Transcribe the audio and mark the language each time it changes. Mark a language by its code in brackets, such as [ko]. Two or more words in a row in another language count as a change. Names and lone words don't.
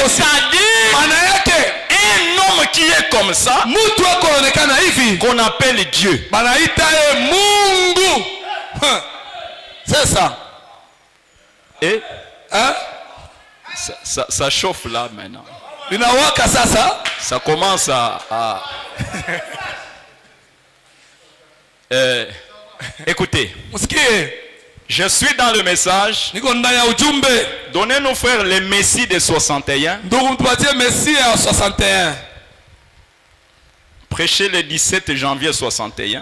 [fr] C'est-à-dire [sw] Maana yake [fr] un homme qui qui est comme ça, [sw] mtu wako anaonekana hivi, [fr] qu'on appelle Dieu. [sw] banaita Mungu. [fr] C'est ça. Et hein? Ça chauffe là maintenant. Linawaka sasa. Ça commence à... écoutez, je suis dans le message. Donnez-nous frère le Messie de 61. Prêchez le 17 janvier 61.